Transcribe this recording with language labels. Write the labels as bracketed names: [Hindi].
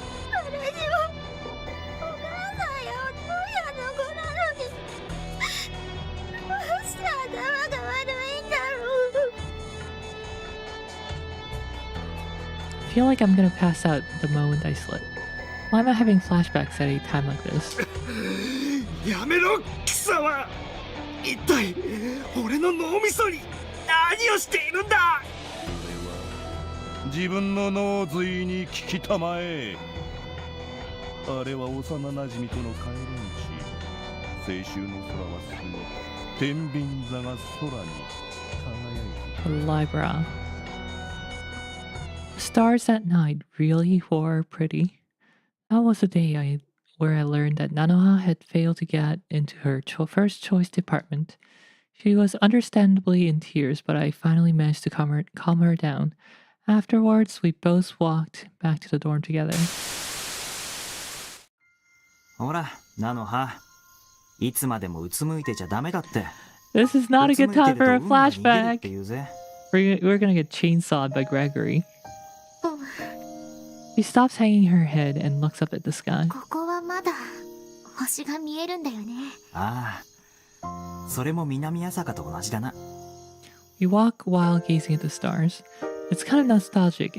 [Japanese] 私はお母さんやお父さんの子なのに、どうして頭が悪いんだろう。 [English] I feel like I'm gonna pass out the moment I slip. Why am I having flashbacks at a time like this? [Japanese] やめろ貴様。一体俺の脳みそに何をしているんだ。自分の脳髄に聞きたまえ。あれは幼馴染との帰り道。青春の空は過ぎ、天秤座が空に輝いて。 [English] Libra. Stars at night really were pretty. That was the day where I learned that Nanoha had failed to get into her first choice department. She was understandably in tears, but I finally managed to calm her down. Afterwards, we both walked back to the dorm together. [Japanese] ほら、ナノハ。いつまでもうつむいてちゃダメだって。 [English] This is not a good time for a [Japanese] うつむいてると運が逃げるっ [English] flashback. [Japanese] て言うぜ。 [English] We're gonna get chainsawed by Gregory. She stops hanging her head and looks up at the sky. [Japanese] ここはまだ星が見えるんだよね。ああ、それも南朝霞と同じだな。 [English] We walk while gazing at the stars. It's kind of nostalgic.